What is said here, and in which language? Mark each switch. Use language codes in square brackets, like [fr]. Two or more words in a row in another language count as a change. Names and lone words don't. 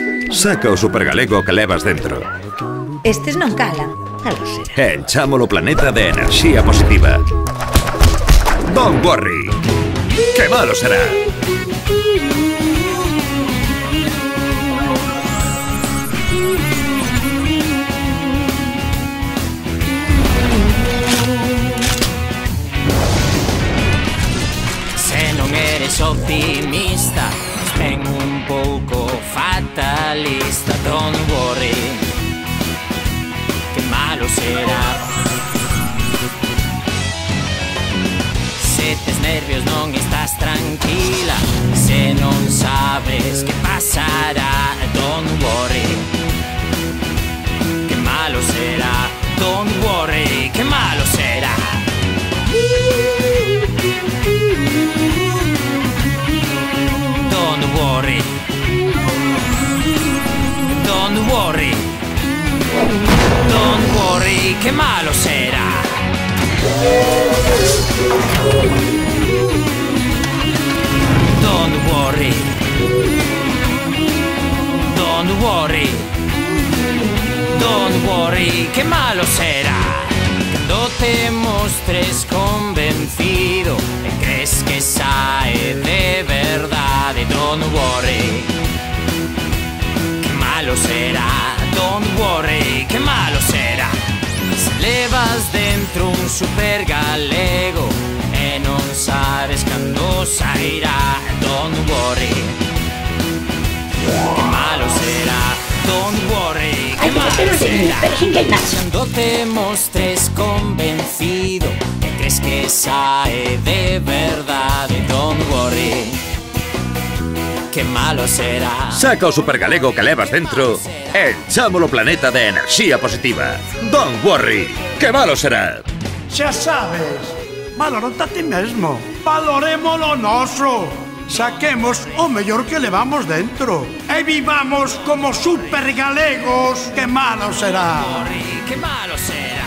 [gl] Saca o supergalego que levas dentro. Estes non calan. Malo será. Enchámolo planeta de enerxía positiva. [en] Don't worry. [gl] Que malo será. Se non eres optimista, ten un pouco fatalista. [en] Don't worry, [gl] que malo será. Se tes nervios non estás tranquila, se non sabes que pasará. [en] Don't worry, [gl] que malo será. [en] Don't worry, [gl] que malo será. [en] Don't worry. Don't worry. Don't worry, [gl] que malo será. [en] Don't worry. Don't worry. Don't worry, [gl] que malo será. Cando te mostres convencido e crees que sae de verdade. [en] Don't worry, [gl] que malo será. [en] Don't worry, [gl] que malo será. Se levas dentro un supergalego e non sabes cando sairá. [en] Don't worry, [gl] que malo será. [en] Don't worry, [gl] que malo será. Cando te mostres convencido e crees que sae de verdade. [en] Don't worry, [gl] que malo será. Saca o supergalego que levas dentro e enchámolo planeta de enerxía positiva. [en] Don't worry. [gl] Que malo será. Xa sabes, valorate a ti mesmo. Valorémolo noso. Saquemos o mellor que levamos dentro e vivamos como supergalegos. Que malo será. Que malo será.